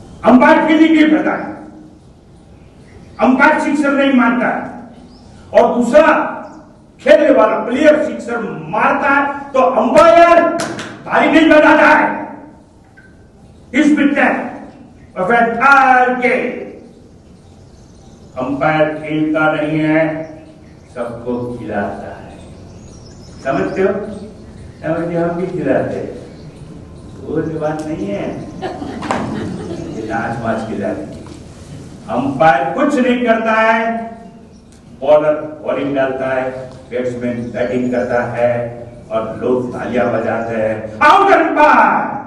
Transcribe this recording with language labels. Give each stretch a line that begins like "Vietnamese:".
Hindi: Umpire fielding नहीं करता है, अंपायर सिक्सर नहीं मारता है. और दूसरा खेलने वाला प्लेयर सिक्सर मारता है तो अंपायर ताली नहीं बजाता है.
English: He's witness of entire game.
Hindi: Umpire खेलता नहीं है, सबको खिलाता है। समझते हो? समझते हम भी खिलाते हैं, वो बात नहीं है। नाच वाच खिलाते, अंपायर कुछ नहीं करता है, बॉलर बॉलिंग डालता है, बैट्समैन बैटिंग करता है और लोग तालियां बजाते हैं, आउट अंपायर।